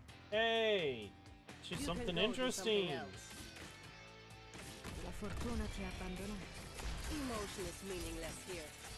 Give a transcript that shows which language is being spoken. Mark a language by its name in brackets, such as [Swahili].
[English] Hey, she's something interesting. [Italian] La fortuna ti ha abbandonato. [English] Emotion is meaningless here.